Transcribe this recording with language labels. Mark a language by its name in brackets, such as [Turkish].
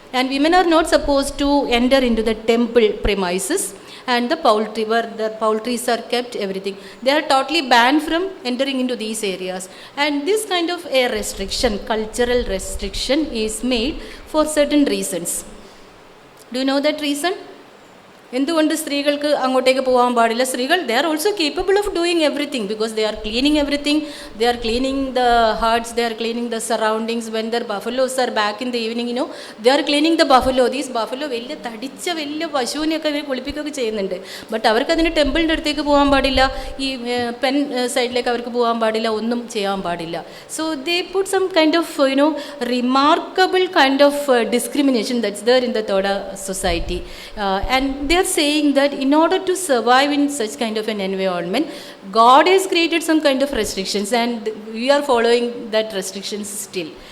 [English] And women are not supposed to enter into the temple premises and the poultry, where the poultries are kept, everything. They are totally banned from entering into these areas. And this kind of a restriction, cultural restriction, is made for certain reasons. Do you know that reason? [Malayalam] എന്തുകൊണ്ട് സ്ത്രീകൾക്ക് അങ്ങോട്ടേക്ക് പോകാൻ പാടില്ല? [English] സ്ത്രീകൾ they are also capable of doing everything because they are cleaning everything. They are cleaning the huts, they are cleaning the surroundings. When their buffaloes are back in the evening they are cleaning the buffalo. These buffalo [Malayalam] വലിയ തടിച്ച വലിയ പശുവിനെയൊക്കെ അവർ കുളിപ്പിക്കുകയൊക്കെ ചെയ്യുന്നുണ്ട്. But അവർക്കതിന് ടെമ്പിളിൻ്റെ അടുത്തേക്ക് പോകാൻ പാടില്ല, ഈ pen സൈഡിലേക്ക് അവർക്ക് പോകാൻ പാടില്ല, ഒന്നും ചെയ്യാൻ പാടില്ല. [English] So they put some kind of remarkable kind of discrimination that's there in the Toda society, and they are saying that in order to survive in such kind of an environment, God has created some kind of restrictions and we are following that restrictions still.